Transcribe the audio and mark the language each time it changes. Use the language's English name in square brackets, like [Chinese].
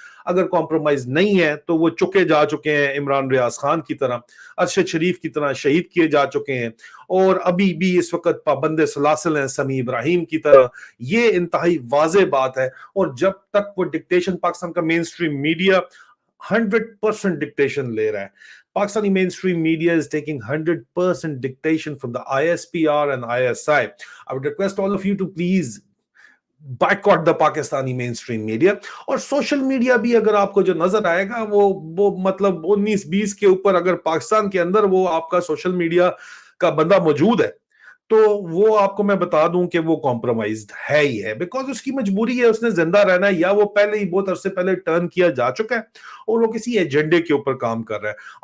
[Hindi] अगर कॉम्प्रोमाइज नहीं है तो वो चुके जा चुके हैं, इमरान रियाज खान की तरह, अरशद शरीफ की तरह शहीद किए जा चुके हैं, और अभी भी इस वक्त पाबंद सलासिल हैं समी इब्राहिम की तरह। ये इंतहाई वाजे बात है, और जब तक वो डिक्टेशन पाकिस्तान का मेन स्ट्रीम मीडिया 100% डिक्टेशन ले रहा है, [English] Pakistani mainstream media is taking 100% dictation from the ISPR and ISI. I would request all of you to please boycott the Pakistani mainstream media. [Hindi] और सोशल मीडिया भी अगर आपको जो नजर आएगा वो मतलब 19-20 के ऊपर, अगर पाकिस्तान के अंदर वो आपका सोशल मीडिया का बंदा मौजूद है तो वो आपको मैं बता दूं कि वो कॉम्प्रोमाइज्ड है ही है, बिकॉज उसकी मजबूरी है, उसने जिंदा रहना है, या वो पहले ही बहुत अरसे पहले टर्न किया जा चुका है और वो किसी एजेंडे के ऊपर काम कर रहा है।